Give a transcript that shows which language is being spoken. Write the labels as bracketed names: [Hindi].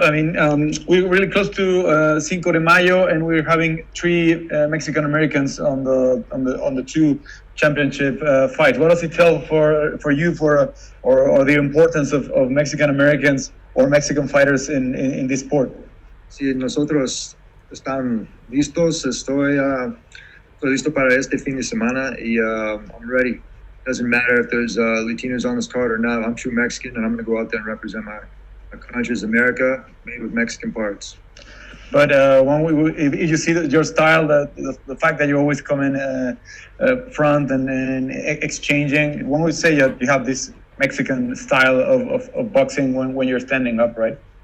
[English] I mean, we're really close to Cinco de Mayo, and we're having 3 Mexican Americans on the 2 championship fights. What does it tell for you or the importance of Mexican Americans or Mexican fighters in this sport? [Spanish] Si nosotros están listos, estoy listo para este fin de semana, y [English] I'm ready. Doesn't matter if there's Latinos on this card or not. I'm true Mexican, and I'm going to go out there and represent my country as America, made with Mexican parts. But if you see your style, the fact that you always come in front and exchanging, when we say you have this Mexican style of boxing when you're standing up, right?